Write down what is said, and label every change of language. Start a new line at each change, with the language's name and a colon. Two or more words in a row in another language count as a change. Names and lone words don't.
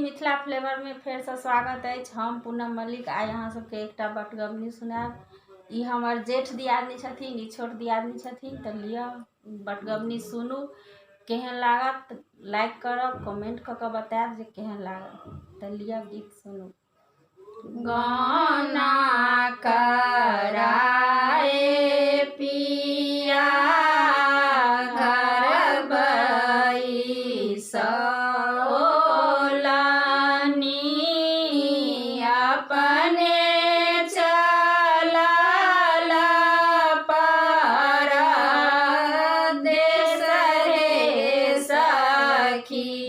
Maithili: मिथिला फ्लेवर में फेर से स्वागत है। हम पूनम मलिक आइ अहाँ सबके एकटा बटगबनी सुनाब। ई हमर जेठ दियादनी छथिन, ई छोट दियादनी छथिन। तो लिया बटगबनी सुनू, केहन लागत लाइक करब, कमेंट क के बताएब जे केहन लागत। तो लिया गीत सुनू। गाना कराए पिया घर बैसोलनी, अपने चलल परदेस रे सखी।